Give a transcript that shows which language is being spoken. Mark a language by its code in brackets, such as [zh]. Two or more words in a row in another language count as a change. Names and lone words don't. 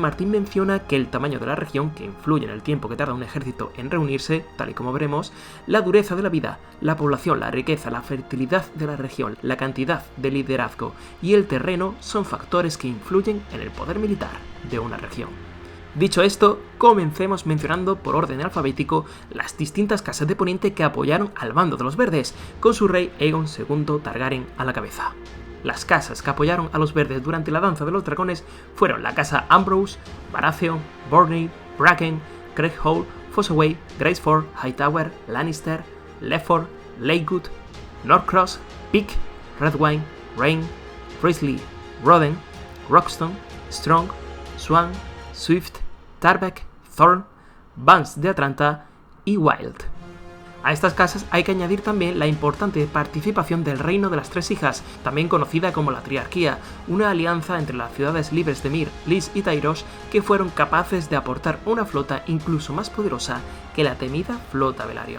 [es] Martin menciona que el tamaño de la región, que influye en el tiempo que tarda un ejército en reunirse, tal y como veremos, la dureza de la vida, la población, la riqueza, la fertilidad de la región, la cantidad de liderazgo y el terreno son factores que influyen en el poder militar de una región. Dicho esto, comencemos mencionando por orden alfabético las distintas casas de Poniente que apoyaron al bando de los verdes, con su rey Aegon II Targaryen a la cabeza. Las casas que apoyaron a los verdes durante la Danza de los Dragones fueron la casa Ambrose, Baratheon, Borney, Bracken, Craighall, Fossoway, Graceford, Hightower, Lannister, Lefford, Lakewood, Northcross, Pick, Redwine, Rain, Frisley, Roden, Roxton, Strong, Swan, Swift, Tarbeck, Thorne, Vance de Atlanta y Wild. A estas casas hay que añadir también la importante participación del Reino de las Tres Hijas, también conocida como la Triarquía, una alianza entre las ciudades libres de Myr, Lys y Tyrosh que fueron capaces de aportar una flota incluso más poderosa que la temida flota Velaryon.